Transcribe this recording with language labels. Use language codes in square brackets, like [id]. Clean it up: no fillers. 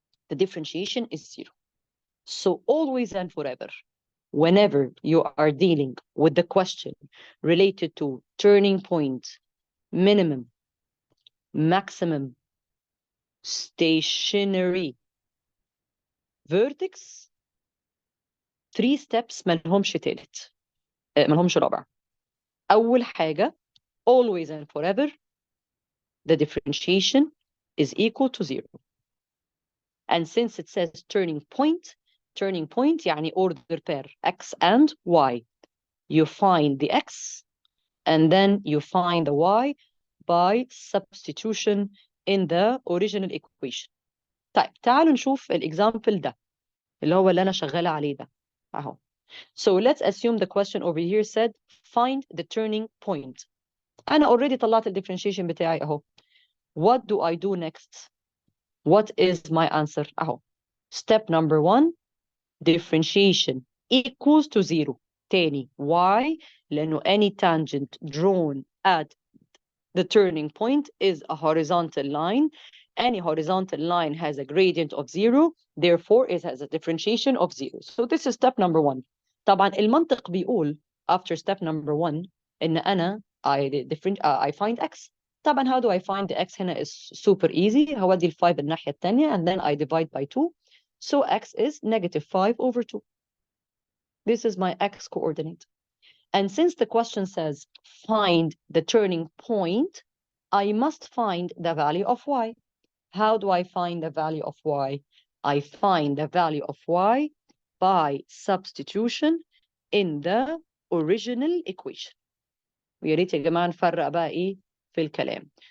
[en] The differentiation is 0. So always and forever, whenever you are dealing with the question related to turning point, minimum, maximum, stationary, vertex, 3 steps [ar] ملهمش تالت ملهمش رابع. أول حاجة [en] always and forever the differentiation is equal to 0. And since it says turning point يعني order pair x and y. You find the x and then you find the y by substitution in the original equation. [ar] طيب تعالوا نشوف الإكزامبل ده اللي هو اللي أنا شغالة عليه ده أهو. [en] So let's assume the question over here said find the turning point. [ar] أنا already طلعت الديفرنشيشن بتاعي أهو. [en] What do I do next? What is my answer? أهو. Step number 1 differentiation equals to 0. [ar] تاني [en] why؟ لأنه any tangent drawn at the turning point is a horizontal line. Any horizontal line has a gradient of 0, therefore it has a differentiation of 0. So this is step number 1. [ar] طبعا المنطق بيقول [en] after step number 1 [ar] إن أنا [en] I find x. طبعا how do I find the x هنا is super easy. [ar] هودي ال 5 الناحية التانية [en] and then I divide by 2. So x is -5/2. This is my x coordinate. And since the question says find the turning point, I must find the value of y. How do I find the value of y? I find the value of y by substitution in the original equation. [ar] ويا ريت يا جماعة نفرق بقى إيه في الكلام.